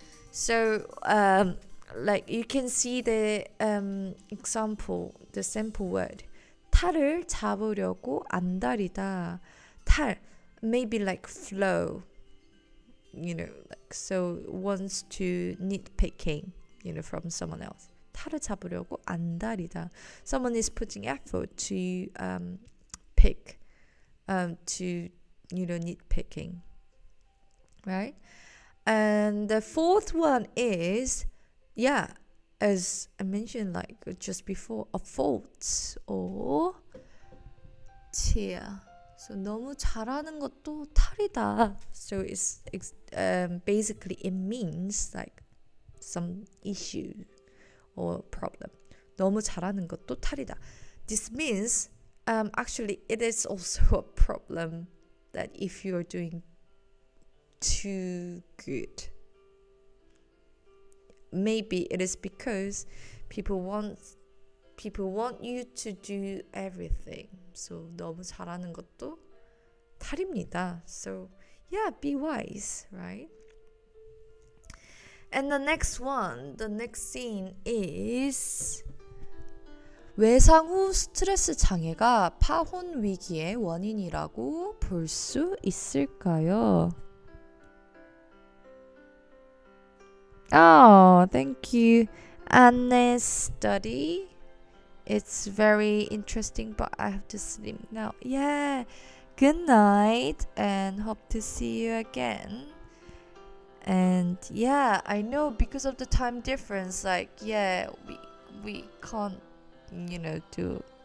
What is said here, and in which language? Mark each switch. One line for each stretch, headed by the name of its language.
English: So like you can see the example, the sample word.
Korean: 탈을 잡으려고 안달이다.
English: 탈, maybe like flow, like so wants to nitpicking, from someone else.
Korean: 탈을 잡으려고 안달이다.
English: Someone is putting effort to pick, to nitpicking, right? And the fourth one is, as I mentioned like just before, a fault or tear.
Korean: So 너무 잘하는 것도 탈이다.
English: So it's basically it means like some issue or problem.
Korean: 너무 잘하는 것도 탈이다.
English: This means actually it is also a problem that if you're doing too good, maybe it is because people want you to do everything.
Korean: So 너무 잘하는 것도 탈입니다.
English: So be wise, right? And the next scene is
Korean: 외상 후 스트레스 장애가 파혼 위기의 원인이라고 볼 수 있을까요?
English: Oh, thank you, Anne's study. It's very interesting, but I have to sleep now. Yeah, good night and hope to see you again. And I know because of the time difference, like we can't do.